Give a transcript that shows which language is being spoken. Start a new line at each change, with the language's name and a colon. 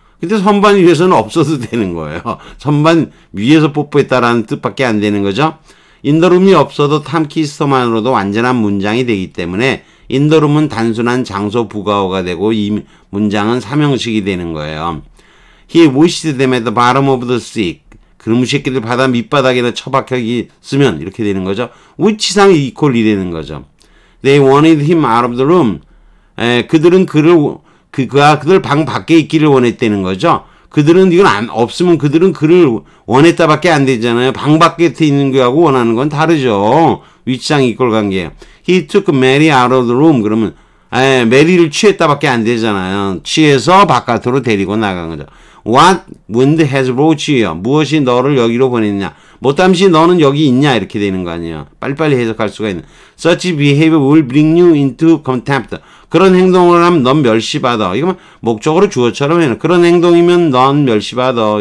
Korean: 근데 선반 위에서는 없어도 되는 거예요. 선반 위에서 뽀뽀했다라는 뜻밖에 안 되는 거죠. 인더룸이 없어도 탐 키스더만으로도 완전한 문장이 되기 때문에 인더룸은 단순한 장소 부가어가 되고 이 문장은 삼형식이 되는 거예요.
English: He wished them at the bottom of the sea.
Korean: 그놈의 새끼들 바다 밑바닥에다 처박혀 있으면 이렇게 되는 거죠. 위치상 이퀄이 되는 거죠.
English: They wanted him out of the room.
Korean: 그들은 그들 방 밖에 있기를 원했다는 거죠. 그들은 이건 없으면 그들은 그를 원했다밖에 안 되잖아요. 방 밖에 있는 거하고 원하는 건 다르죠. 위치상 이퀄 관계예요.
English: He took Mary out of the room.
Korean: 그러면 메리를 취했다밖에 안 되잖아요. 취해서 바깥으로 데리고 나간 거죠.
English: What wind has brought you here?
Korean: 무엇이 너를 여기로 보냈냐? 못함시 너는 여기 있냐? 이렇게 되는 거 아니에요. 빨리빨리 해석할 수가 있는.
English: Such behavior will bring you into contempt.
Korean: 그런 행동을 하면 넌 멸시받아. 이거면 목적으로 주어처럼 해놓은 그런 행동이면 넌 멸시받아.